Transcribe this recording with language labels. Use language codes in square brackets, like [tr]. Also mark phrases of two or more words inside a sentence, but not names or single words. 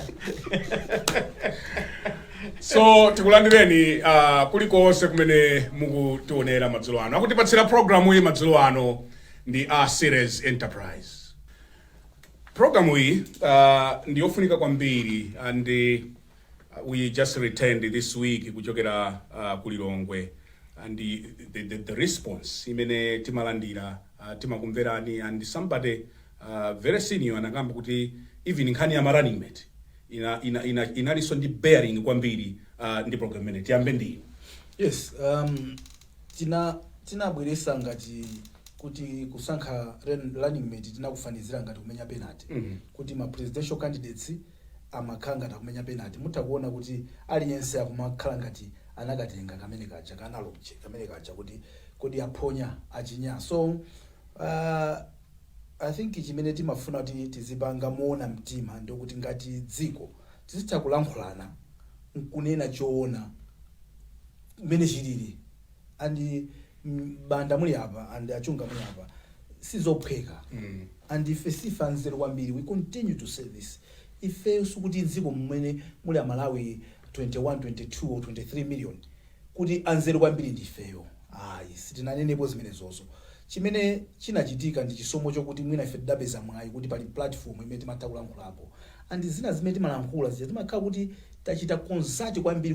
[ny] So tikulandireni kulikonse kumene mukutionera madzulo ano. Akutipatsira programu iyi madzulo ano ndi series Enterprise. Programu iyi ndiyofunika kwambiri [en] and we just returned this week [ny] kuchokera kulilongwe, and the response imene timalandira timakumverani, [en] and somebody very senior [ny] anakamba kuti even Nkhani ya [en] running mate [ny] inaliso ndi bearing kwambiri ndi program imene tiyambe ndi. Yes, tinabweresa ngati kuti kusankha [en] running mate [ny] tinakufanizira ngati kumenya penalty. Kuti ma presidential candidates amakhala ngati kumenya penalty. Mutakuona kuti aliyense akumakhala ngati anakatenga kamene kacha kanalobje kamene kacha kuti kodi aphonya achinya. [en] So I think [ny] chimene timafuna kuti tizipanga moona mtima ndokuti ngati dziko tizitha kulankhulana nkunena choona mene chilili, and banda muli apa and achunga muli apa sizophweka. And ife sifanzero kwambiri, [en] we continue to say this. [ny] Ife sukuti dziko mmene muli a Malawi 21, 22 or 23 million kuti anzero kwambiri ndifeyo. Sitinanenepo zimene zozo. Chimene chinachitika ndi chisomo chokuti mwina ife dabeza mwayi kuti pali platform imene timatakulankhulapo, and zina zimene timalankhula timakhala kuti tachita consult kwambiri.